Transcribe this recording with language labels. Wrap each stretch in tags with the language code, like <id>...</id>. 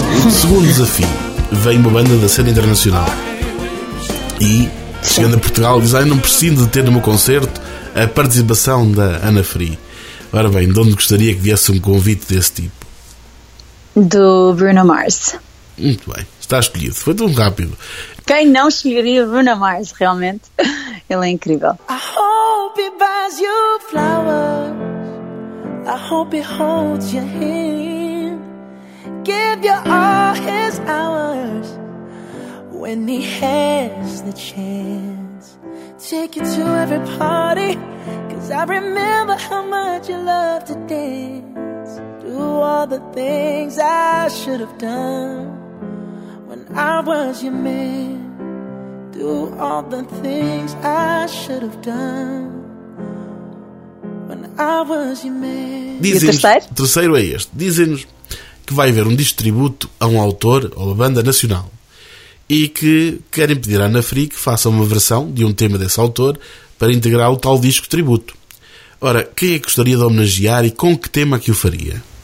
<pt>Segundo desafio, vem uma banda da cena internacional e, chegando a Portugal, diz: ah, não preciso de ter no meu concerto a participação da Ana Fri. Ora bem, de onde gostaria que viesse um convite desse tipo? Do Bruno Mars. Muito bem, está escolhido, foi tão rápido. Quem não escolheria Bruno Mars, realmente? Ele é incrível.</pt> <en>I hope he buys you flowers. I hope he holds your hand. Give you all his hours when he has the chance take you to every party, 'cause I remember how much you loved to dance. Do all the things I should have done when I was your man. Do all the things I should have done.</en> <pt>Dizem-nos, terceiro é este. Dizem-nos que vai haver um distributo a um autor ou a banda nacional e que querem pedir à Anafri que faça uma versão de um tema desse autor para integrar o tal disco tributo. Ora, quem é que gostaria de homenagear e com que tema que o faria?</pt>